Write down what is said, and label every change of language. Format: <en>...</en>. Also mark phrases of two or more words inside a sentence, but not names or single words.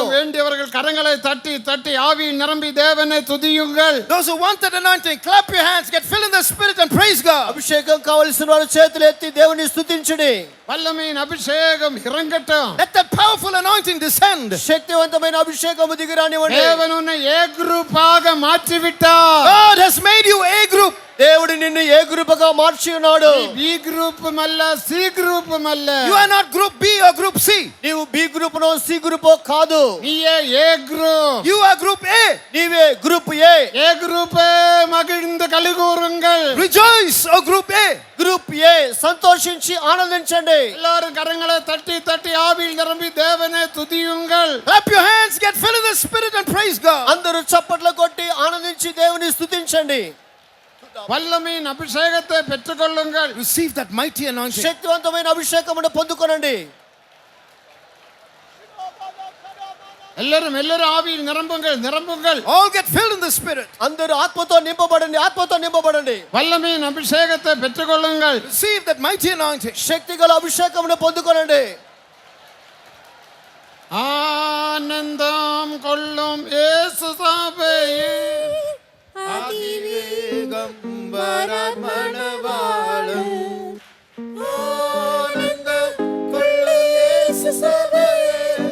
<ta>அபிஷேகம் வேண்டியவர்கள் கரங்களை தட்டி தட்டி ஆவியில் நிரம்பி தேவனை துதியுங்கள்.</ta> <en>Those who want that anointing, clap your hands, get filled in the Spirit and praise God.</en> <te>అభిషేకం కావలసిన వారు చేతులు ఎత్తి దేవుని స్తుతించుడి.</te> <ta>வல்லமையின் அபிஷேகம் இறங்கட்டும்.</ta> <en>Let that powerful anointing descend.</en> <te>శక్తివంతమైన అభిషేకము దిగిరానివ్వండి.</te> <ta>தேவன் உன்னை ஏ குரூப்பாக மாற்றி விட்டார்.</ta> <en>God has made you A group.</en> <te>దేవుడు నిన్ను ఏ గ్రూపుగా మార్చి ఉన్నాడు.</te> <ta>பி குரூப்பும் அல்ல, சி குரூப்பும் அல்ல.</ta> <en>You are not group B or group C.</en> <te>నీవు బి గ్రూపునో సి గ్రూపో కాదు.</te> <ta>நீயே ஏ குரூப்.</ta> <en>You are group A.</en> <te>నీవే గ్రూప్ ఏ.</te> <ta>ஏ குரூப்பே மகிழ்ந்து கலிகூருங்கள்.</ta> <en>Rejoice, O group A.</en> <te>గ్రూప్ ఏ సంతోషించి ఆనందించండి.</te> <ta>எல்லாரும் கரங்களை தட்டி தட்டி ஆவியில் நிரம்பி தேவனை துதியுங்கள்.</ta> <en>Clap your hands, get filled in the Spirit and praise God.</en> <te>అందరూ చప్పట్లు కొట్టి ఆనందించి దేవుని స్తుతించండి.</te> <ta>வல்லமையின் அபிஷேகத்தை பெற்றுக்கொள்ளுங்கள்.</ta> <en>Receive that mighty anointing.</en> <te>శక్తివంతమైన అభిషేకమును పొందుకొనండి.</te> <ta>எல்லாரும் ஆவியில் நிரம்புங்கள், நிரம்புங்கள்.</ta> <en>All get filled in the Spirit.</en> <te>అందరూ ఆత్మతో నింపబడండి, ఆత్మతో నింపబడండి.</te> <ta>வல்லமையின் அபிஷேகத்தை பெற்றுக்கொள்ளுங்கள்.</ta> <en>Receive that mighty anointing.</en> <te>శక్తిగల అభిషేకమును పొందుకొనండి.</te> <ta>ஆனந்தம் கொள்ளும் இயேசு சபையே அதிவேகம் வரமணவாளன். ஆனந்தம் கொள்ளும் இயேசு சபையே.</ta>